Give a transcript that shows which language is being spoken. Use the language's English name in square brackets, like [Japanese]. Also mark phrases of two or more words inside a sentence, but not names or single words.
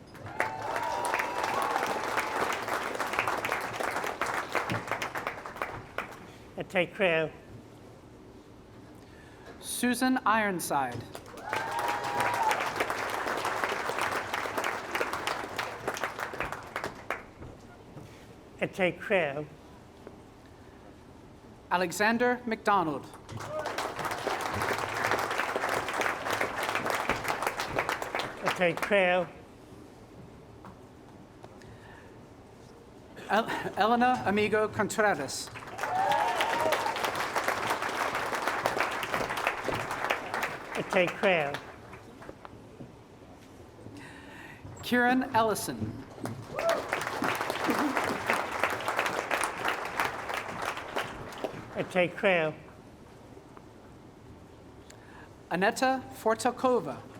[Latin] Ete Creo. Susan Ironside. Ete Creo. Alexander McDonald. Ete Creo. Elena Amigo Contreras. Ete Creo. Kieran Ellison. Ete Creo. Aneta Fortakova.